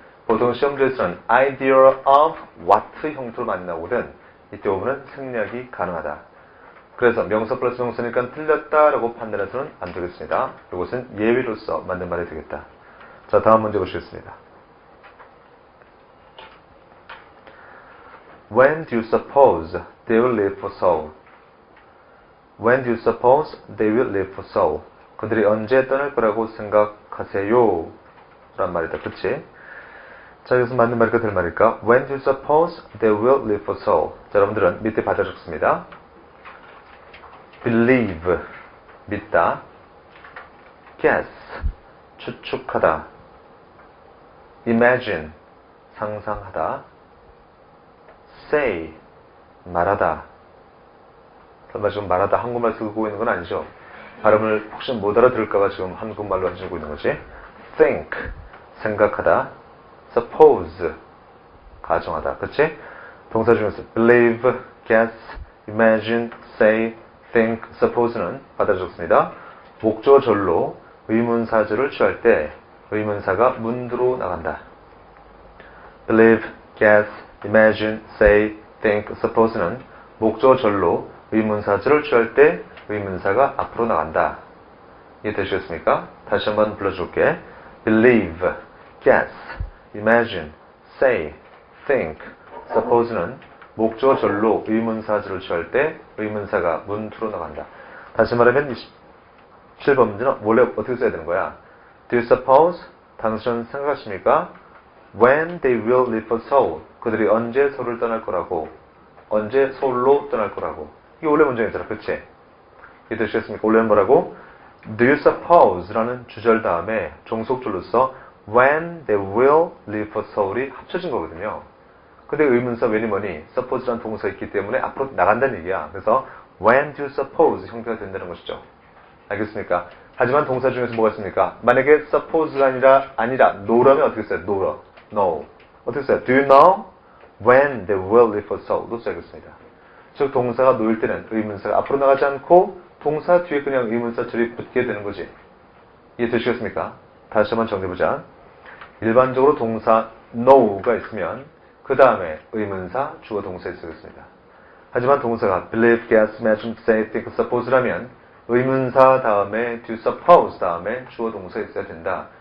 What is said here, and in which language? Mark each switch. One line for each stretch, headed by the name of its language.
Korean: 보통 시험지에서는
English: idea of what
Korean: 형태로 많이 나오거든. 이때 of는 생략이 가능하다. 그래서 명사 플러스 명사니까 틀렸다라고 판단해서는 안 되겠습니다. 이것은 예외로서 맞는 말이 되겠다. 자, 다음 문제 보시겠습니다.
English: When do you suppose they will leave for Seoul? When do you suppose they will leave for Seoul?
Korean: 그들이 언제 떠날 거라고 생각하세요? 라는 말이다. 그치? 자, 여기서 맞는 말일까 될 말일까?
English: When do you suppose they will leave for Seoul?
Korean: 자, 여러분들은 밑에 받아 적습니다. Believe, 믿다. Guess, 추측하다. Imagine, 상상하다. Say, 말하다. 설마 지금 말하다 한국말 쓰고 있는 건 아니죠? 발음을 혹시 못 알아들을까봐 지금 한국말로 하시고 있는 거지? Think, 생각하다. Suppose, 가정하다. 그치? 동사 중에서 believe, guess, imagine, say, think, suppose는 받아줬습니다. 목적어절로 의문사절을 취할 때 의문사가 문두로 나간다. believe, guess, imagine, say, think, suppose는 목적어절로 의문사절을 취할 때 의문사가 앞으로 나간다. 이해되셨습니까? 다시 한번 불러줄게. believe, guess, imagine, say, think, suppose는 목적어절로 의문사절을 취할 때 의문사가 문투로 나간다. 다시 말하면 27번 문제는 원래 어떻게 써야 되는 거야?
English: Do you suppose?
Korean: 당신은 생각하십니까?
English: When they will leave for Seoul.
Korean: 그들이 언제 서울을 떠날 거라고. 언제 서울로 떠날 거라고. 이게 원래 문장이잖아. 그치? 이해되시겠습니까? 원래는 뭐라고?
English: Do you suppose?
Korean: 라는 주절 다음에 종속절로서
English: when they will leave for Seoul
Korean: 이 합쳐진 거거든요. 근데 의문사 when이 뭐니? suppose라는 동사가 있기 때문에 앞으로 나간다는 얘기야. 그래서
English: when do you suppose
Korean: 형태가 된다는 것이죠. 알겠습니까? 하지만 동사 중에서 뭐가 있습니까? 만약에 suppose가 아니라 know라면 어떻게 써요? know. 어떻게 써요?
English: Do you know when they will leave for Seoul도
Korean: 써야겠습니다. 즉 동사가 놓일 때는 의문사가 앞으로 나가지 않고 동사 뒤에 그냥 의문사 줄이 붙게 되는 거지. 이해되시겠습니까? 다시 한번 정리해보자. 일반적으로 동사 know가 있으면 그 다음에 의문사, 주어, 동사에 쓰겠습니다. 하지만 동사가 believe, guess, imagine, say, think, suppose라면 의문사 다음에
English: do you suppose
Korean: 다음에 주어, 동사에 있어야 된다.